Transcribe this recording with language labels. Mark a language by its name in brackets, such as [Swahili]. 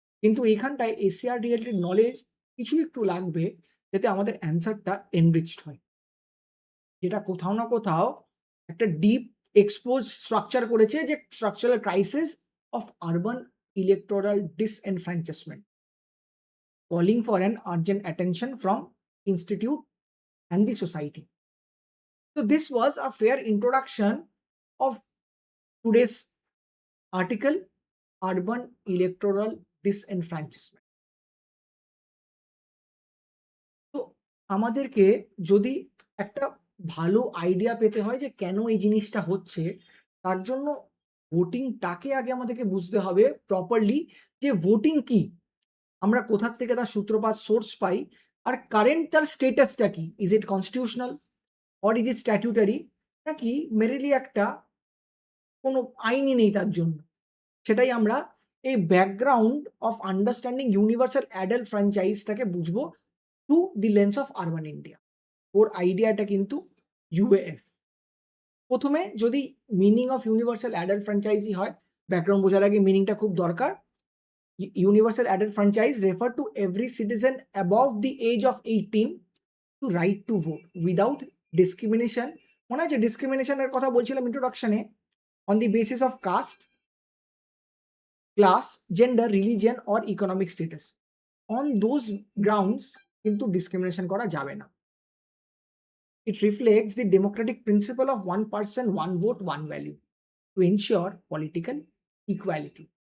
[Bangla] কিন্তু এখানটায় SIR related knowledge কিছু একটু লাগবে যাতে আমাদের অ্যান্সারটা এনরিচড হয়, যেটা কোথাও না কোথাও একটা ডিপ এক্সপোজ স্ট্রাকচার করেছে যে structural crisis of urban electoral ডিসএনফ্র্যাঞ্চাইজমেন্ট, [English] calling for an urgent attention from institute and the society. So this was a fair introduction of today's article, Urban Electoral Disenfranchisement. [Bangla] তো আমাদেরকে যদি একটা ভালো আইডিয়া পেতে হয় যে কেন এই জিনিসটা হচ্ছে, তার জন্য ভোটিংটাকে আগে আমাদেরকে বুঝতে হবে প্রপারলি, যে ভোটিং কি, আমরা কোথার থেকে তার সূত্রপাত সোর্স পাই, আর কারেন্ট তার স্টেটাসটা কি, [English] is it constitutional or is it statutory, [Bangla] নাকি মেরিলি একটা কোনো আইনই নেই তার জন্য। সেটাই আমরা এই background of understanding universal adult ফ্র্যাঞ্চাইজটাকে বুঝবো [English] Through the lens of urban India. [Bangla] ওর আইডিয়াটা কিন্তু ইউএএফ। প্রথমে যদি meaning of universal adult franchise হয়, ব্যাকগ্রাউন্ড বোঝার আগে মিনিংটা খুব দরকার। [English] Universal adult franchise refer to every citizen above the age of 18 to right to vote without discrimination. [Bangla] মনে আছে ডিসক্রিমিনেশনের কথা বলছিলাম ইন্ট্রোডাকশনে, [English] On the basis of caste, class, gender, religion or economic status. On those grounds [Bangla] কিন্তু discrimination করা যাবে না। [English] It reflects the democratic principle of one person one vote one value to ensure political equality.